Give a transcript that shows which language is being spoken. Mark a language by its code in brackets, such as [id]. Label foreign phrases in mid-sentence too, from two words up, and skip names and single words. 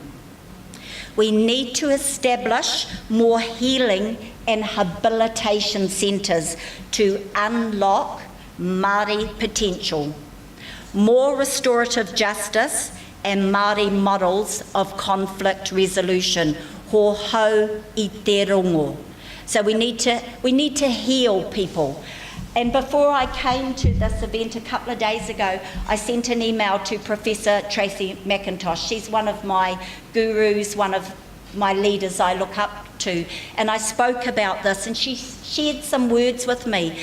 [en] We need to establish more healing and habilitation centres to unlock Māori potential, more restorative justice and Māori models of conflict resolution, [mi] ho hau I te rongo. [en] So we need to heal people. And before I came to this event a couple of days ago, I sent an email to Professor Tracy McIntosh. She's one of my gurus, one of my leaders I look up to. And I spoke about this, and she shared some words with me.